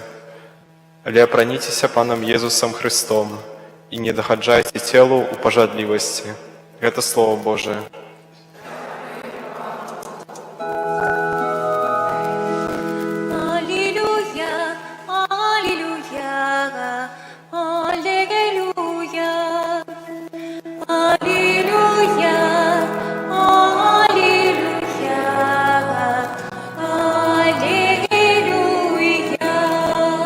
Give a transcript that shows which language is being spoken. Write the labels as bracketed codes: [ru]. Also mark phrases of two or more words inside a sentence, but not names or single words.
[be] Але апраніцеся Панам Езусам Христом і не дагаджайце целу ў пажадлівасці. Гэта Слово Божие. Аллилуйя, аллилуйя, аллилуйя, аллилуйя, аллилуйя, аллилуйя.